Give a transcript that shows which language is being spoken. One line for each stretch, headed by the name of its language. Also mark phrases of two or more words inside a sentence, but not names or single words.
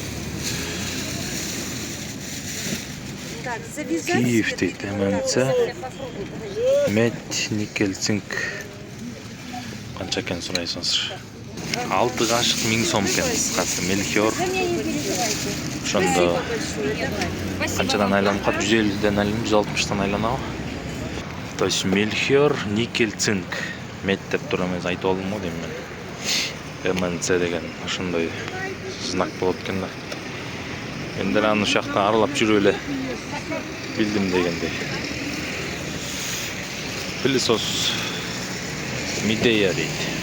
Kyrgyz: Киев дейт, ММЦ, мед, никель, цинк. Канча экен сурайсыңыздар? 6 кашык 1000 сом экен. Кыскасы Мельхиор. Ошондо канчадан айланып калат? 150ден айланып, 160тан айланабы?
Russian: То есть
Kyrgyz: Мельхиор, никель, цинк. Мед деп тура эмес айтып алдым го дейм мен. ММЦ деген ошондой знак болот экен да. Мен деле аны ушакта аралап жүрүп эле билдим дегендей. Пылесос Мидея дейт.